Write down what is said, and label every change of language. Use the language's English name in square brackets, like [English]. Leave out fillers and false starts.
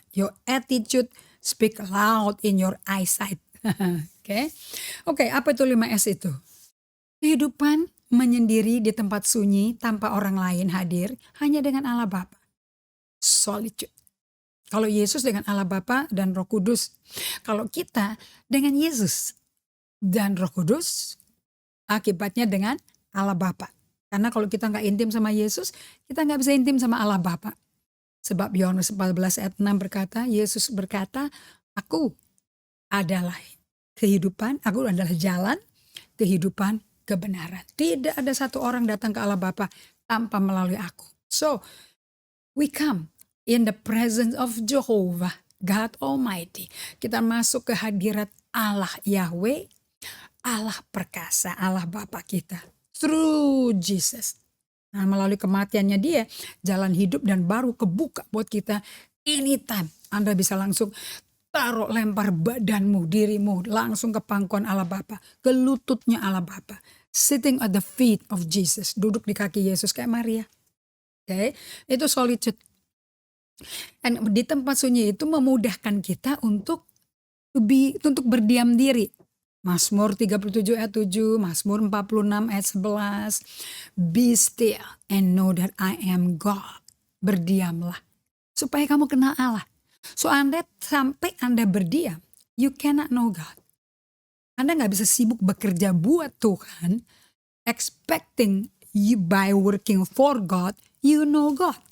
[English] Your attitude speak loud in your eyesight. [Indonesian] Oke, apa itu 5S itu? Kehidupan menyendiri di tempat sunyi tanpa orang lain hadir, hanya dengan Allah Bapa. Solitude. Kalau Yesus dengan Allah Bapa dan Roh Kudus. Kalau kita dengan Yesus dan Roh Kudus, akibatnya dengan Allah Bapa. Karena kalau kita nggak intim sama Yesus, kita nggak bisa intim sama Allah Bapa. Sebab Yohanes 14 ayat 6 berkata, Yesus berkata, aku adalah kehidupan, aku adalah jalan, kehidupan, kebenaran. Tidak ada satu orang datang ke Allah Bapa tanpa melalui aku. [English] So, we come in the presence of Jehovah, God Almighty. [Indonesian] Kita masuk ke hadirat Allah Yahweh, Allah perkasa, Allah Bapa kita. [English] Through Jesus. [Indonesian] Nah, melalui kematiannya dia, jalan hidup dan baru kebuka buat kita anytime Anda bisa langsung taruh lempar badanmu, dirimu langsung ke pangkuan Allah Bapa, ke lututnya Allah Bapa. [English] Sitting at the feet of Jesus, [Indonesian] duduk di kaki Yesus kayak Maria. Oke, itu solitude. Dan di tempat sunyi itu memudahkan kita untuk berdiam diri. Mazmur 37 ayat 7, Mazmur 46 ayat 11. [English] Be still and know that I am God. [Indonesian] Berdiamlah supaya kamu kenal Allah. So sampai Anda berdiam, [English] you cannot know God. [Indonesian] Anda gak bisa sibuk bekerja buat Tuhan, [English] expecting you by working for God, you know God.